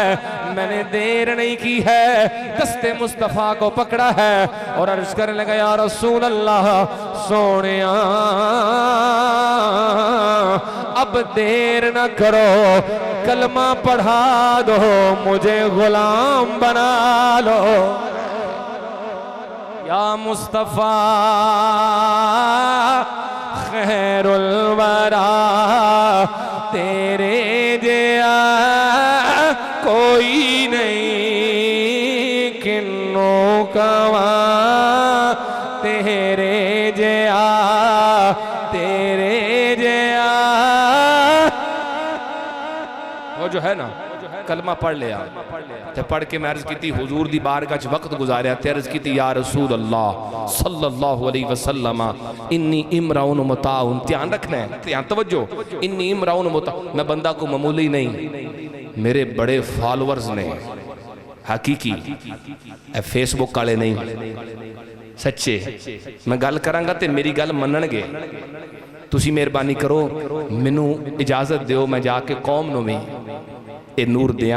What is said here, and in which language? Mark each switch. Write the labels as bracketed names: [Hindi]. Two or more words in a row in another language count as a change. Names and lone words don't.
[Urdu] میں نے دیر نہیں کی ہے، دستِ مصطفیٰ کو پکڑا ہے اور عرض کرنے لگا [Arabic] يا رسول الله [Urdu] سونیا اب دیر نہ کرو، کلمہ پڑھا دو، مجھے غلام بنا لو. [Arabic] يا مصطفى خير الورى, [Punjabi] تیرے جیا کوئی نہیں، کنوں کواں تیرے جیا، تیرے جیا. وہ جو ہے نا کلمہ پڑھ لیا تے پڑھ کے میں عرض کی حضور دی بارگاہ چ وقت گزاریا تے عرض کی [Arabic] يا رسول الله صلى الله عليه وسلم إني امرؤ مطاع, [Punjabi] دھیان رکھنا ہے، دھیان توجہ, [Arabic] إني امرؤ مطاع, [Punjabi] میں بندہ کو معمولی نہیں، میرے بڑے فالوورز نے، حقیقی فیس بک والے نہیں، سچے. میں گل کراں گا تے میری گل منن گے۔ تسی مہربانی کرو مینوں اجازت دیو میں جاکے قوم نوں بھی یہ نور دیاں.